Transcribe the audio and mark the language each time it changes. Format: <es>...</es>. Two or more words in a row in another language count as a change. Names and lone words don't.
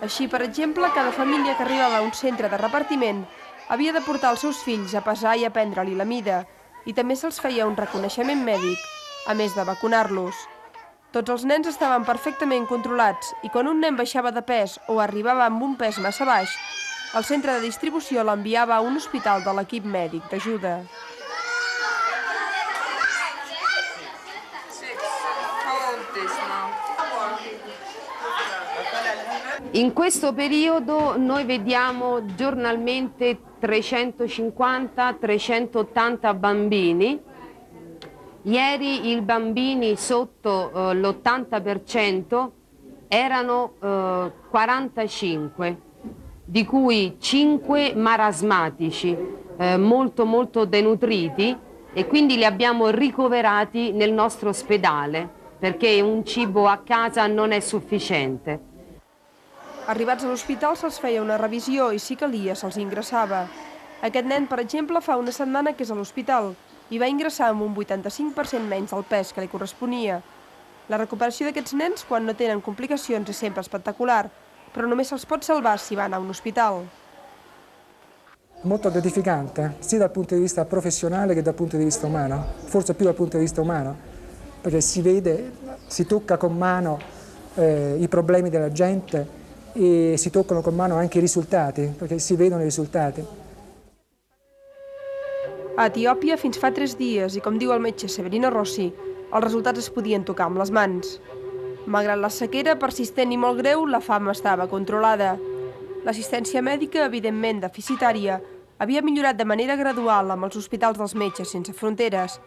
<ca>Així, per exemple, cada família que arribava a un centre de repartiment havia de portar els seus fills a pesar i a prendre-li la mida, i també se'ls feia un reconeixement mèdic, a més de vacunar-los. Tots els nens estaven perfectament controlats i quan un nen baixava de pes o arribava amb un pes massa baix, el centre de distribució l'enviava a un hospital de l'equip mèdic d'ajuda.</ca> <it>In questo periodo noi vediamo giornalmente 350-380 bambini. Ieri i bambini sotto l'80% erano 45, di cui 5 marasmatici, molto denutriti, e quindi li abbiamo ricoverati nel nostro ospedale perché un cibo a casa non è sufficiente.</it> <ca>Arribats a l'hospital se'ls feia una revisió i, si calia, se'ls ingressava. Aquest nen, per exemple, fa una setmana que és a l'hospital i va ingressar amb un 85% menys del pes que li corresponia. La recuperació d'aquests nens, quan no tenen complicacions, és sempre espectacular, però només se'ls pot salvar si van a un hospital.</ca> <it>Molto gratificante, sia dal punto di vista professionale che dal punto di vista umano, forse più dal punto di vista umano, perché si vede, si tocca con mano i problemi della gente e si toccano con mano anche i risultati, perché si vedono i risultati.</it> <ca>A Etiòpia, fins fa 3 dies, i com diu el metge Severino Rossi, els resultats es podien tocar amb les mans. Malgrat la sequera persistent i molt greu, la fam estava controlada. L'assistència mèdica, evidentment deficitària, havia millorat de manera gradual amb els hospitals dels Metges Sense Fronteres.</ca>